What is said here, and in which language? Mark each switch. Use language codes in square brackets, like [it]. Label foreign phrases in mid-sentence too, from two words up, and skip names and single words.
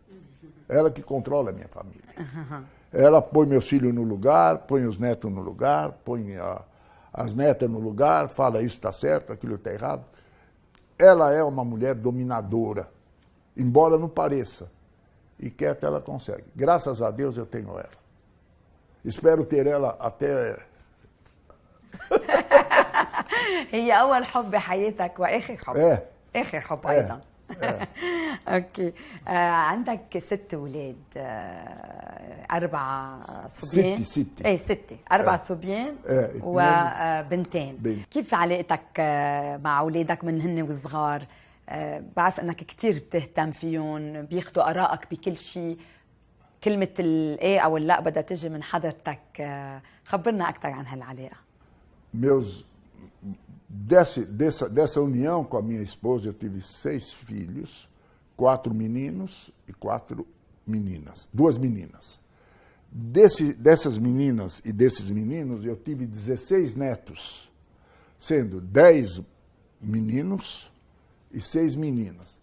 [pt] Ela que controla a minha família. Ela põe meus filhos no lugar, põe os netos no lugar, põe as netas no lugar, fala isso está certo, aquilo está errado. Ela é uma mulher dominadora, embora não pareça. E quieta ela consegue. Graças a Deus eu tenho ela. Espero ter ela até... [ar] هي أول حب بحياتك وآخر حب. آخر حب أيضا. اوكي. عندك 6 اولاد، 4 صبيان. 6 4 صبيان وبنتين. كيف علاقتك مع اولادك من هن وصغار؟ بعرف انك كتير بتهتم فيهم، بياخدوا ارائك بكل شيء، كلمة الايه او اللا بدها تجي من حضرتك. خبرنا اكثر عن هالعلاقة. [pt] Dessa união com a minha esposa, eu tive 6 filhos, 4 meninos e 4 meninas, 2 meninas. Dessas meninas e desses meninos, eu tive 16 netos, sendo 10 meninos e 6 meninas.